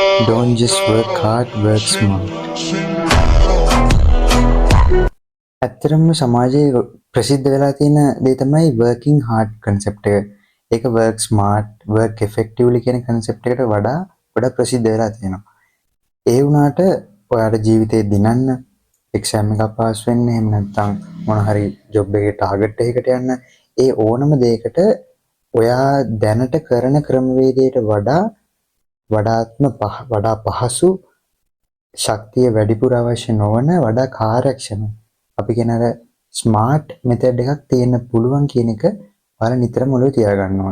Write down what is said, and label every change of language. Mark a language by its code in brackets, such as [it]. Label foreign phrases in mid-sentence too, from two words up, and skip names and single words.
[en] Don't just work hard, work smart. [si] ඇත්තටම සමාජයේ ප්‍රසිද්ධ වෙලා තියෙන දේ තමයි [en] working hard concept [si] එක. ඒක [en] work smart, work effectively [si] කියන concept එකට වඩා ගොඩක් ප්‍රසිද්ධ වෙලා තියෙනවා. ඒ වුණාට ඔයාලට ජීවිතේ දිනන්න එක්සෑම් එකක් පාස් වෙන්න එහෙම නැත්නම් මොන හරි ජොබ් එකේ ටාගට් එකකට යන්න ඒ ඕනම දෙයකට ඔයා දැනට කරන ක්‍රමවේදයට වඩා පහසු ශක්තිය වැඩිපුර අවශ්‍ය නොවන වඩා කාර්යක්ෂම අපි කියන අර [en] smart method [si] එකක් තියෙන්න පුළුවන් කියන එක ඔයාලා නිතරම ඔළුවේ තියාගන්න ඕන.